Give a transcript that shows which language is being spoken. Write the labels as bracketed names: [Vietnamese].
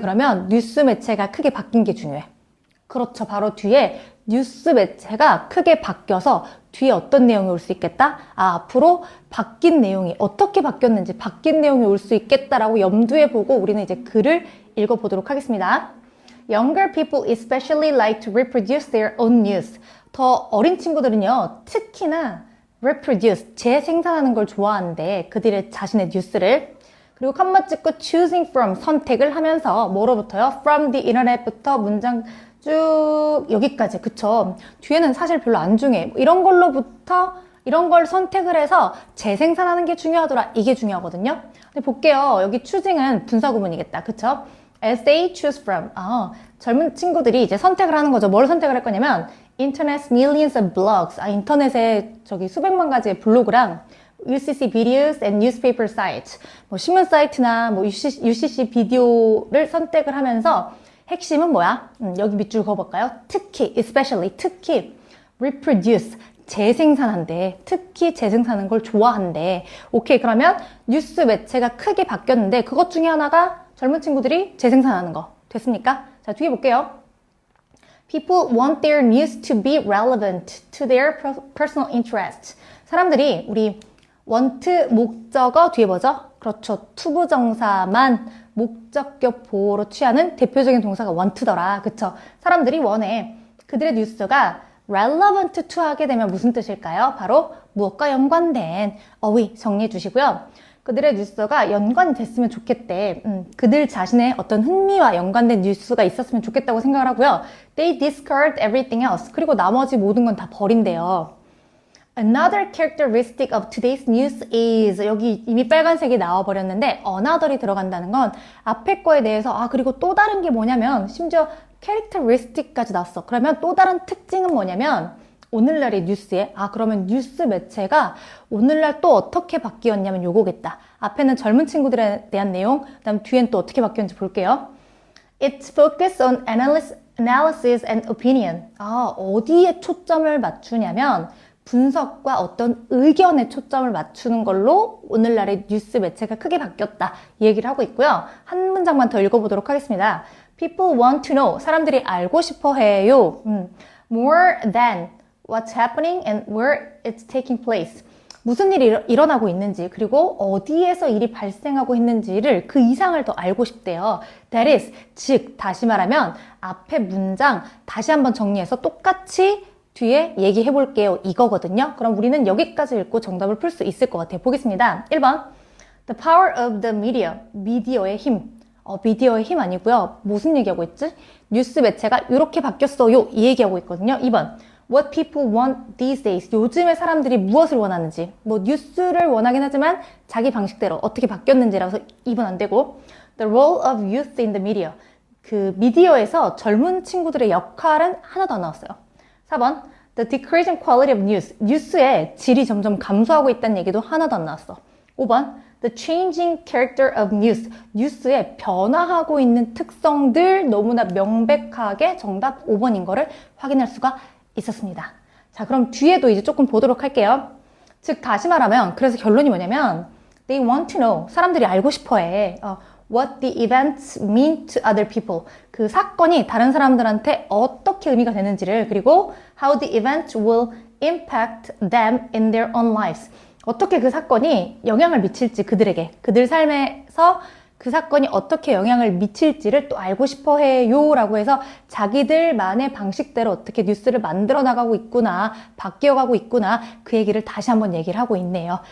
[Korean] 그러면 뉴스 매체가 크게 바뀐 게 중요해. 그렇죠. 바로 뒤에 뉴스 매체가 크게 바뀌어서 뒤에 어떤 내용이 올 수 있겠다? 앞으로 바뀐 내용이 어떻게 바뀌었는지 바뀐 내용이 올 수 있겠다라고 염두에 보고 우리는 이제 글을 읽어보도록 하겠습니다. [English] Younger people especially like to reproduce their own news. [Korean] 더 어린 친구들은요, 특히나 reproduce, 재생산하는 걸 좋아하는데 그들의 자신의 뉴스를 그리고 컴마 찍고 [English] choosing from, [Korean] 선택을 하면서 뭐로부터요? [English] From the internet [Korean] 부터 문장 쭉 여기까지, 그쵸? 뒤에는 사실 별로 안 중요해. 이런 걸 선택을 해서 재생산하는 게 중요하더라. 이게 중요하거든요. 근데 볼게요. 여기 choosing은 분사구문이겠다. 그쵸? [English] as they choose from. [Korean] 젊은 친구들이 이제 선택을 하는 거죠. 뭘 선택을 할 거냐면 [English] Internet's millions of blogs. [Korean] 인터넷에 수백만 가지의 블로그랑 [English] UCC videos and newspaper sites. [Korean] 신문 사이트나 UCC 비디오를 선택을 하면서 핵심은 뭐야? 여기 밑줄 그어볼까요? 특히, especially, 특히 reproduce, 재생산한대. 특히 재생산하는 걸 좋아한대. 오케이, 그러면 뉴스 매체가 크게 바뀌었는데 그것 중에 하나가 젊은 친구들이 재생산하는 거. 됐습니까? 자, 뒤에 볼게요. [English] People want their news to be relevant to their personal interests. [Korean] 사람들이 우리 want 목적어 뒤에 뭐죠? 그렇죠. 투부정사만 목적격 보호로 취하는 대표적인 동사가 want더라. 그쵸? 사람들이 원해. 그들의 뉴스가 relevant to 하게 되면 무슨 뜻일까요? 바로 무엇과 연관된 어휘 정리해 주시고요. 그들의 뉴스가 연관이 됐으면 좋겠대. 그들 자신의 어떤 흥미와 연관된 뉴스가 있었으면 좋겠다고 생각을 하고요. [English] They discard everything else. [Korean] 그리고 나머지 모든 건 다 버린대요. [English] Another characteristic of today's news is, [Korean] 여기 이미 빨간색이 나와버렸는데 another이 들어간다는 건 앞에 거에 대해서 그리고 또 다른 게 뭐냐면 심지어 characteristic까지 나왔어. 그러면 또 다른 특징은 뭐냐면 오늘날의 뉴스에 그러면 뉴스 매체가 오늘날 또 어떻게 바뀌었냐면 요거겠다. 앞에는 젊은 친구들에 대한 내용, 그다음 뒤엔 또 어떻게 바뀌었는지 볼게요. [English] It's focused on analysis and opinion. [Korean] 어디에 초점을 맞추냐면 분석과 어떤 의견에 초점을 맞추는 걸로 오늘날의 뉴스 매체가 크게 바뀌었다. 이 얘기를 하고 있고요. 한 문장만 더 읽어보도록 하겠습니다. [English] People want to know. [Korean] 사람들이 알고 싶어 해요. [English] More than what's happening and where it's taking place. [Korean] 무슨 일이 일어나고 있는지 그리고 어디에서 일이 발생하고 있는지를 그 이상을 더 알고 싶대요. That is, 즉 다시 말하면 앞에 문장 다시 한번 정리해서 똑같이 뒤에 얘기해 볼게요. 이거거든요. 그럼 우리는 여기까지 읽고 정답을 풀 수 있을 것 같아요. 보겠습니다. 1번 [English] The power of the media. [Korean] 미디어의 힘. 미디어의 힘 아니고요. 무슨 얘기하고 있지? 뉴스 매체가 이렇게 바뀌었어요. 이 얘기하고 있거든요. 2번. [English] What people want these days. [Korean] 요즘에 사람들이 무엇을 원하는지. 뭐 뉴스를 원하긴 하지만 자기 방식대로 어떻게 바뀌었는지라서 2번 안 되고. [English] The role of youth in the media. [Korean] 그 미디어에서 젊은 친구들의 역할은 하나도 안 나왔어요. 4번. [English] The decreasing quality of news. [Korean] 뉴스의 질이 점점 감소하고 있다는 얘기도 하나도 안 나왔어. 5번. [English] The changing character of news. [Korean] 뉴스의 변화하고 있는 특성들 너무나 명백하게 정답 5번인 거를 확인할 수가 있었습니다. 자, 그럼 뒤에도 이제 조금 보도록 할게요. 즉, 다시 말하면, 그래서 결론이 뭐냐면, [English] they want to know. [Korean] 사람들이 알고 싶어 해. [English] What the events mean to other people. [Korean] 그 사건이 다른 사람들한테 어떻게 의미가 되는지를, 그리고 [English] how the event will impact them in their own lives. [Korean] 어떻게 그 사건이 영향을 미칠지 그들에게, 그들 삶에서 그 사건이 어떻게 영향을 미칠지를 또 알고 싶어 해요 라고 해서 자기들만의 방식대로 어떻게 뉴스를 만들어 나가고 있구나, 바뀌어가고 있구나, 그 얘기를 다시 한번 얘기를 하고 있네요.